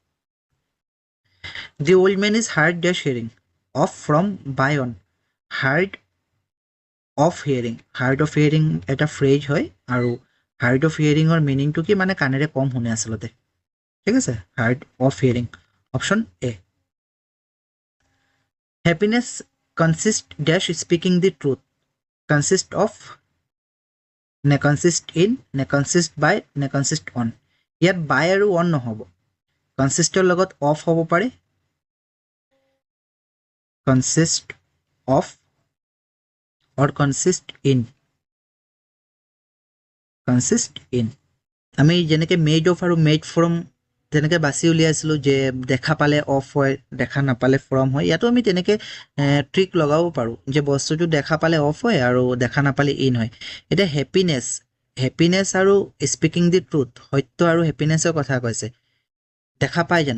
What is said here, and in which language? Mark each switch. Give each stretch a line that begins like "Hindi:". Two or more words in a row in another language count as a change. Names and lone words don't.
English: The old man is hard dash hearing, of, from, by, on. hard of hearing, hard of hearing
Assamese: এটা ফ্ৰেজ হয় আৰু
English: hard of hearing
Assamese: মিনিংটো কি? মানে কাণেৰে কম শুনে আচলতে। ঠিক আছে,
English: hard of hearing, option A. happiness consist dash speaking the truth, consist of, নে consist in, নে consist by, নে consist on.
Assamese: ইয়াত বাই আৰু অন নহ'ব, কনসিস্টৰ লগত অফ হ'ব পাৰে,
English: consist of or consist in, consist in.
Assamese: আমি যেনেকৈ
English: made of
Assamese: আৰু
English: made from
Assamese: তেনেকৈ বাছি উলিয়াইছিলোঁ যে দেখা পালে অফ হয়, দেখা নাপালে ফ্ৰম হয়। ইয়াতো আমি তেনেকৈ ট্ৰিক লগাব পাৰোঁ যে বস্তুটো দেখা পালে অফ হয় আৰু দেখা নাপালে ইন হয়। এতিয়া হেপিনেছ, হেপিনেছ আৰু
English: speaking the truth,
Assamese: সত্য আৰু হেপিনেছৰ কথা কৈছে, দেখা পায় জানো?